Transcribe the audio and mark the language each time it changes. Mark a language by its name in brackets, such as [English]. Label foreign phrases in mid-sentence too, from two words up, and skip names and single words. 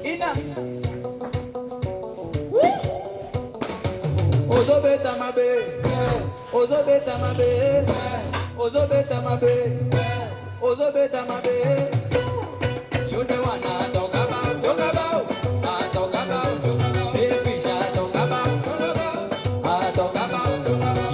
[Lingala] Ozobeta mabe, ozobeta mabe, ozobeta mabe, ozobeta mabe. [English] You the one I talk about, I talk about, selfish I talk about, I talk about.